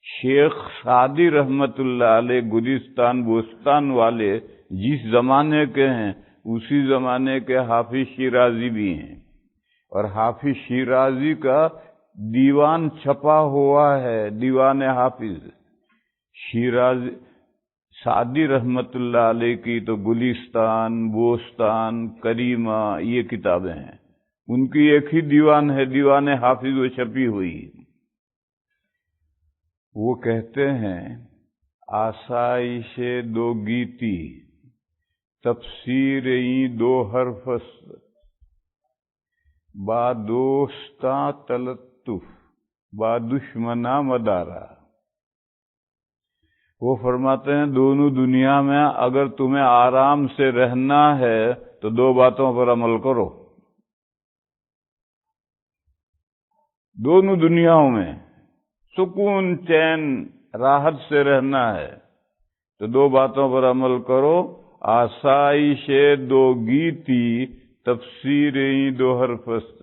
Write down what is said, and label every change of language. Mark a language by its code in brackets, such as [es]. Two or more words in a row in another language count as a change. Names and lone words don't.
[ur] شیخ سعدی رحمت اللہ علیہ گلستان بوستان والے جس زمانے کے ہیں اسی زمانے کے حافظ شیرازی بھی ہیں، اور حافظ شیرازی کا دیوان چھپا ہوا ہے، دیوان حافظ شیرازی سعدی رحمت اللہ علیہ کی تو گلستان بوستان کریمہ یہ کتابیں ہیں، ان کی ایک ہی دیوان ہے، دیوان حافظ، وہ چھپی ہوئی۔ وہ کہتے ہیں [fa] آسائش دو گیتی تفسیر دو حرفس با دوستاں تلطف با دشمنا مدارا۔ [ur] وہ فرماتے ہیں دونوں دنیا میں اگر تمہیں آرام سے رہنا ہے تو دو باتوں پر عمل کرو، دونوں دنیاوں میں سکون چین راحت سے رہنا ہے تو دو باتوں پر عمل کرو، [fa] آسائش دو گیتی تفسیر دو حرفست۔